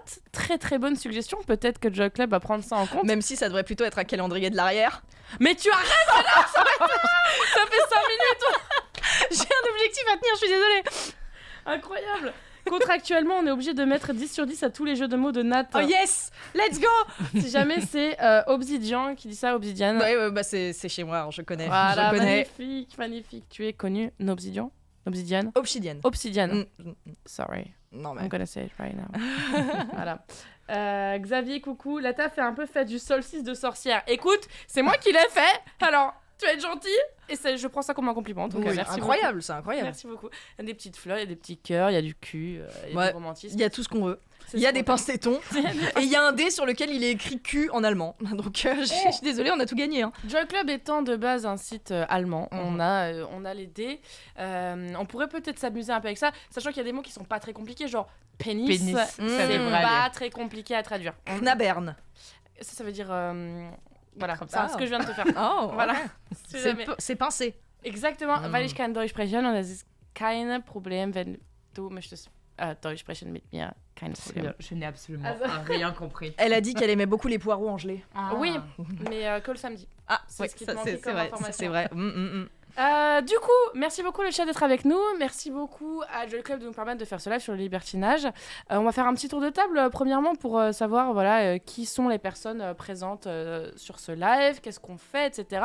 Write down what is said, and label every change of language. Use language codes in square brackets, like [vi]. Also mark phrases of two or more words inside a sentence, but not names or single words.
[fr] Très très bonne suggestion. Peut-être que Joy Club va prendre ça en compte. Même si ça devrait plutôt être un calendrier de l'arrière. Mais tu arrêtes là. Ça fait 5 minutes. J'ai un objectif à tenir, je suis désolée. Incroyable. Contractuellement, on est obligé de mettre 10 sur 10 à tous les jeux de mots de Nat. [en] Oh yes, let's go. [fr] Si jamais c'est Obsidian qui dit ça, Obsidian. Ouais, bah c'est chez moi, alors je connais. Voilà, je connais. Magnifique. Tu es connu, Obsidian. Obsidian. Sorry. Non, mais... [en] I'm gonna say it right now. [fr] Voilà. Xavier, coucou. La taf est un peu faite du solstice de sorcière. Écoute, c'est moi qui l'ai fait. Alors, tu vas être gentil. Et je prends ça comme un compliment. En tout cas, merci incroyable, beaucoup. C'est incroyable. Merci beaucoup. Il y a des petites fleurs, il y a des petits cœurs, il y a du cul, il y a du romantisme. Il y a tout ce qu'on veut. Il y a des pinces tétons. Et il y a un dé sur lequel il est écrit cul en allemand. Donc je suis désolée, on a tout gagné. Joy Club étant de base un site allemand, on a les dés. On pourrait peut-être s'amuser un peu avec ça, sachant qu'il y a des mots qui sont pas très compliqués, genre pénis. C'est pas très compliqué à traduire. Knabern. Ça veut dire... Voilà, c'est ce que je viens de te faire. Oh, voilà. C'est pincé. Exactement. [de] Weil ich kein Deutsch spreche und es ist kein Problem, wenn du möchtest Deutsch sprechen mit mir, kein Problem. [fr] Je n'ai absolument rien compris. Elle a dit qu'elle aimait beaucoup les poireaux en gelée. Oui, mais que le samedi. C'est ce qui te manquait comme vrai, information. c'est vrai. Du coup, merci beaucoup le chat d'être avec nous. Merci beaucoup à Joy Club de nous permettre de faire ce live sur le libertinage. On va faire un petit tour de table, premièrement, pour savoir qui sont les personnes présentes sur ce live, qu'est-ce qu'on fait, etc.